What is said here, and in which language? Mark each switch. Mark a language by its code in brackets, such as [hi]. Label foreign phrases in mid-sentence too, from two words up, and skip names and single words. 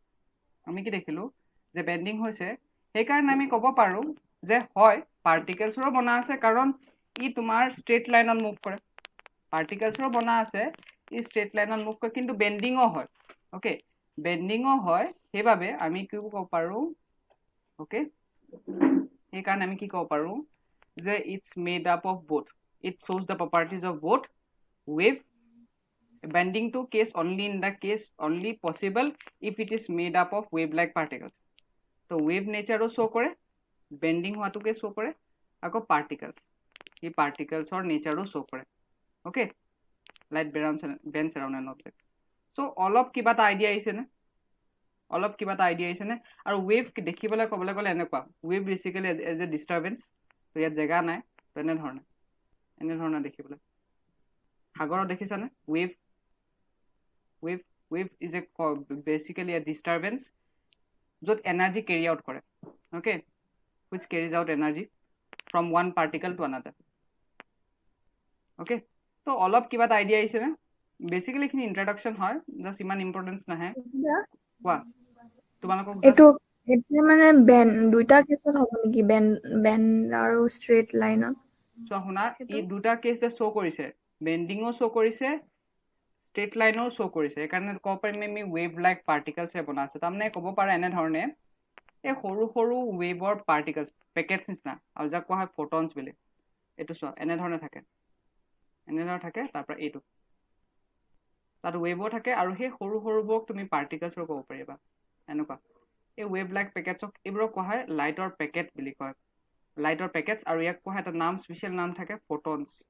[as] সেইকাৰণে আমি ক'ব পাৰোঁ যে হয় পাৰ্টিকেলছৰো বনা আছে কাৰণ ই তোমাৰ [en] straight lineত [as] মুভ কৰে পাৰ্টিকেলছৰো বনা আছে ই [en] straight lineত [as] মুভ কৰে কিন্তু বেণ্ডিঙো হয় অ'কে বেণ্ডিঙো হয় সেইবাবে আমি কি ক'ব পাৰোঁ অ'কে সেইকাৰণে আমি কি ক'ব পাৰোঁ যে ইটছ [en] made up of both it shows the properties of both wave bending to case only in the case only possible if it is made up of wave like particles তো wave nature show কৰে bending হোৱাটোকে show [as] কৰে আকৌ [en] particles এই particles nature show কৰে okay light bends around an object so [as] অলপ কিবা এটা আইডিয়া আহিছেনে আৰু wave দেখিবলৈ ক'বলৈ গ'লে এনেকুৱা [en] wave basically as a disturbance [as] তো ইয়াত জেগা নাই তো এনেধৰণে দেখিবলৈ সাগৰত দেখিছানে [en] wave is a basically a disturbance [as] য'ত এনাৰ্জি [en] carry out [as] কৰে [en] okay which carries out energy from one particle to another okay [as] তো অলপ কিবা এটা আইডিয়া আহিছেনে বেসিক্যালি এইখিনি ইন্ট্ৰডাকশন হয় জাস্ট ইমান ইম্পৰ্টেন্স নাহে কোৱা তোমালোকক এইটো এতিয়া মানে দুইটা কেছত হ'ব নেকি বেন আৰু [en] straight lineত [as] সো শুনা এই দুটা কেস যে শো কৰিছে বেন্ডিংও শো কৰিছে [en] straight lineও [as] শো কৰিছে সেইকাৰণে ক'ব পাৰিম আমি ৱেভ [en] like particlesে [as] বনা আছে তাৰমানে ক'ব পাৰে এনেধৰণে এই সৰু সৰু ৱেভৰ পাৰ্টিকলছ পেকেটছ নিচিনা আৰু যাক কোৱা হয় ফটনছ বুলি এইটো চোৱা এনেধৰণে থাকে তাৰপৰা এইটো তাত ৱেভো থাকে আৰু সেই সৰু সৰুবোৰক তুমি পাৰ্টিকলছৰ ক'ব পাৰিবা এনেকুৱা এই [en] wave like packetsক [as] এইবোৰক কোৱা হয় লাইটৰ পেকেট বুলি কয় লাইটৰ পেকেটছ আৰু ইয়াক কোৱা হয় এটা নাম স্পেচিয়েল নাম থাকে ফটনছ